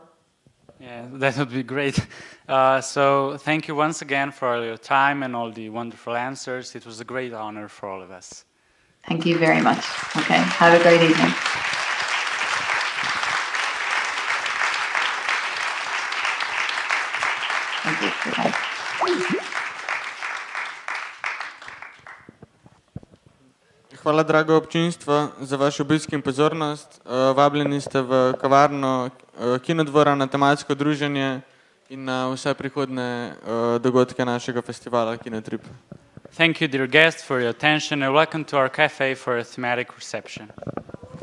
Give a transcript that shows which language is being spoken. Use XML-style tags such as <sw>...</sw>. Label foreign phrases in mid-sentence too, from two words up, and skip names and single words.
<en>Yeah, that would be great. So thank you once again for all your time and all the wonderful answers. It was a great honor for all of us. Thank you very much. Okay, have a great evening. Thank you. Goodbye.</en> <sl>Hvala, drago občinstvo, za vaš obisk in pozornost. Vabljeni ste v kavarno Kinodvora na tematsko druženje in na vse prihodne dogodke našega festivala Kinotrip.</sl> <en>Thank you, dear guests, for your attention, and welcome to our cafe for a thematic reception.</en>